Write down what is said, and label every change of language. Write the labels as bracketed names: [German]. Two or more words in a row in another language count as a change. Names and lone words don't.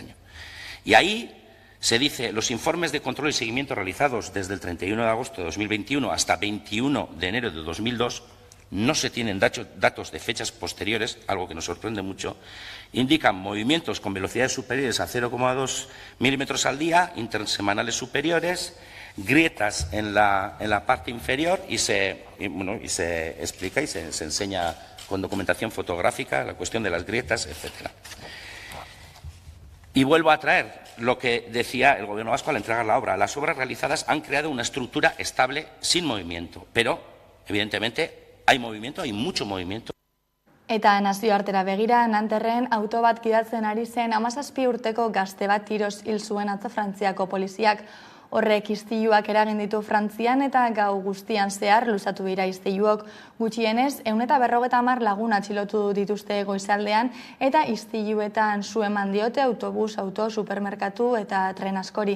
[Spanish] Y ahí se dice, los informes de control y seguimiento realizados desde el 31 de agosto de 2021 hasta 21 de enero de 2002, no se tienen datos de fechas posteriores, algo que nos sorprende mucho, indican movimientos con velocidades superiores a 0,2 milímetros al día, intersemanales superiores, grietas en la parte inferior y se explica y se enseña con documentación fotográfica la cuestión de las grietas, etc. Y vuelvo a traer lo que decía el Gobierno vasco al entregar la obra. Las obras realizadas han creado una estructura estable sin movimiento, pero evidentemente hay movimiento, hay mucho movimiento. [Basque] Eta nazioartera begira, Nanterren auto bat gidatzen ari zen 17 urteko gazte bat tiroz hil zuen atzo Frantziako poliziak. Horrek istiluak eragin ditu Frantzian eta gau guztian zehar luzatu dira istiluok. Gutxienez, 150 lagun atxilotu dituzte goizaldean eta istiluetan su eman diote autobus, auto, supermerkatu eta tren askori.